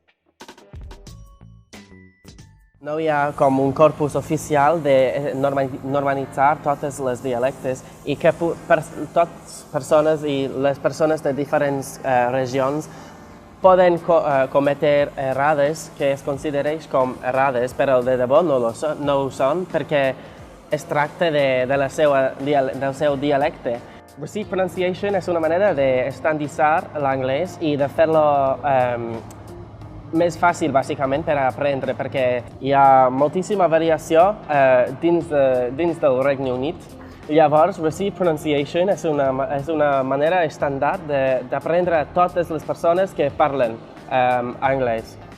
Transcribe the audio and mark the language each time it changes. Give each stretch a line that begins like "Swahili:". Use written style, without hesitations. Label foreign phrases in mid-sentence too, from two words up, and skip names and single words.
Catalan: No hi ha com un corpus oficial de normalitzar totes les dialectes i que totes persones i les persones de diferents regions poden cometre errades que es considereix com errades, però de debò no ho són perquè es tracta del seu dialecte.
English: Received pronunciation
Catalan: és una manera d'estandarditzar l'anglès i de fer-lo més fàcil, bàsicament, per aprendre, perquè hi ha moltíssima variació dins del Regne Unit. Llavors,
English: Received pronunciation
Catalan: és una manera estàndard d'aprendre a totes les persones que parlen anglès.